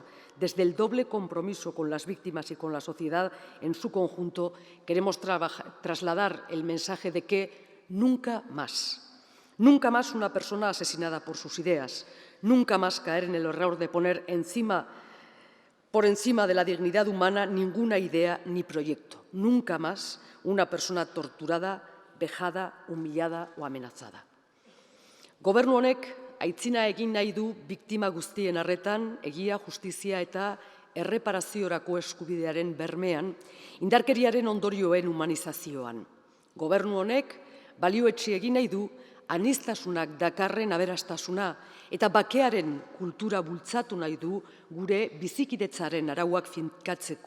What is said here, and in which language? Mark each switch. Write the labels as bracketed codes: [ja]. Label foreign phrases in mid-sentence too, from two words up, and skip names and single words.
[es] Desde el doble compromiso con las víctimas y con la sociedad en su conjunto, queremos trasladar el mensaje de que nunca más una persona asesinada por sus ideas, nunca más caer en el error de poner por encima de la dignidad humana ninguna idea ni proyecto. Nunca más una persona torturada, vejada, humillada o amenazada. [eu] Gobernu honek aitzina egin nahi du biktima guztien arretan, egia, justizia eta erreparaziorako eskubidearen bermean, indarkeriaren ondorioen humanizazioan. Gobernu honek balioetsi egin nahi du aniztasunak dakarren aberastasuna eta bakearen kultura bultzatu nahi du gure bizikidetzaren arauak finkatzeko.